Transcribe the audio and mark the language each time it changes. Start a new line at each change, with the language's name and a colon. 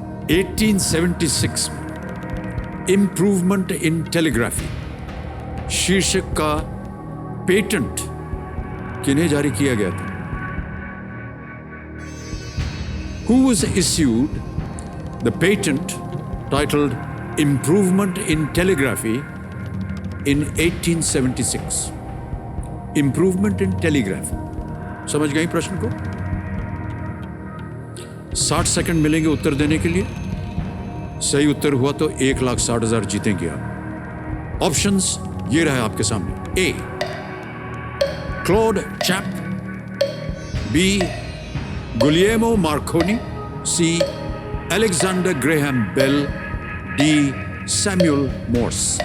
Hindi: (1876) improvement in telegraphy शीर्षक का patent किन्हें जारी किया गया था?
English: Who was issued the patent titled Improvement in Telegraphy in 1876? Improvement in Telegraphy.
Hindi: समझ गई प्रश्न को? 60 सेकंड मिलेंगे उत्तर देने के लिए। सही उत्तर हुआ तो 1,60,000 जीतेंगे आप। ऑप्शंस ये रहे आपके सामने। ए Claude chap, B Guillermo Markovnikov, सी Alexander Graham bell, D Samuel Morse.